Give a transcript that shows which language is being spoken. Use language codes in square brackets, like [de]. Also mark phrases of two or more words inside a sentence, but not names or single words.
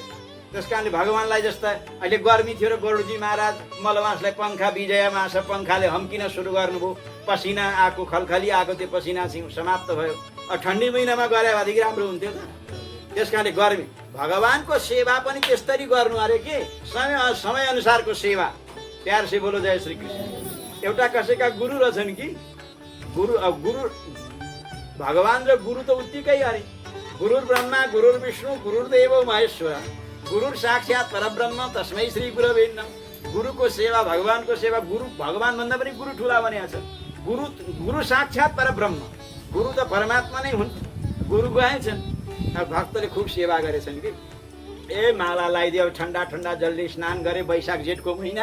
[ne] त्यस कारणले भगवानलाई जस्ता अहिले गर्मी थियो र गरुडजी महाराज मलमासलाई पङ्खा विजयमा छ पङ्खाले हम्किन सुरु गर्नुभयो। पसिना आएको खलखली आएको त्यो पसिना समाप्त भयो। अब ठन्डी महिनामा गरे अधिक राम्रो हुन्थ्यो। त्यस कारणले गर्मी भगवानको सेवा पनि त्यस्तरी गर्नु अरे के समय अनुसारको सेवा। [hi] प्यार से बोलो जय श्री कृष्ण। [ne] एउटा कसैका गुरु रहेछन् कि गुरु भगवान र गुरु त उत्तिकै अरे। [sa] गुरुर ब्रह्मा गुरुर विष्णु गुरुर्देव महेश्वर गुरुर साक्षात् परब्रह्म तस्मै श्री गुरवे नमः। [ne] गुरुको सेवा भगवानको सेवा। गुरु भगवान भन्दा पनि गुरु ठुला भनेको छ। [sa] गुरु साक्षात् परब्रह्म। [ne] गुरु त परमात्मा नै हुन्। गुरु गए छन्। भक्तले खूब सेवा गरेछन् कि ए माला लगाइदियो ठन्डा ठन्डा जलले स्नान गरे वैशाख जेठको महिना।